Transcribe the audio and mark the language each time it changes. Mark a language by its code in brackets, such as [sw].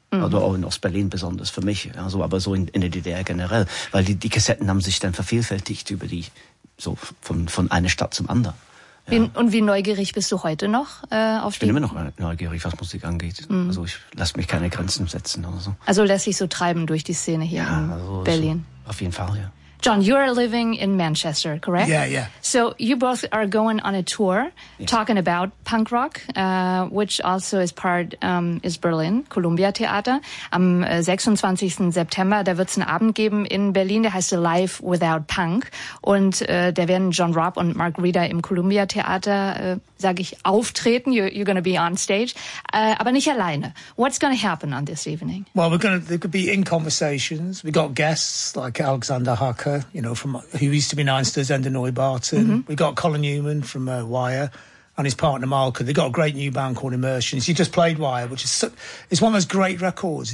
[de] Also auch in Ostberlin besonders für mich, also aber so in der DDR generell, weil die Kassetten haben sich dann vervielfältigt über die so von einer Stadt zum anderen. Ja. Wie neugierig bist du heute noch auf die? Ich bin immer noch neugierig, was Musik angeht. Mhm. Also ich lasse mich keine Grenzen setzen oder so. Also lässt sich so treiben durch die Szene hier, ja, in also Berlin. Auf jeden Fall, ja. [en] John, you are living in Manchester, correct? Yeah, yeah. So you both are going on a tour, yes, talking about punk rock, which also is part, is Berlin, Columbia Theater. [de] Am 26. September, da wird's einen Abend geben in Berlin, der heißt Live Without Punk. Und da werden John Robb und Mark Reeder im Columbia Theater, sage ich, auftreten. [en] You're going to be on stage. [de] Aber nicht alleine. [en] What's going to happen on this evening? Well, there could be in conversations. We got guests like Alexander Harker, you know, from who used to be Nainster's Ende Neubarton. Mm-hmm. We got Colin Newman from Wire and his partner Malka. They got a great new band called Immersions. He just played Wire, which is it's one of those great records.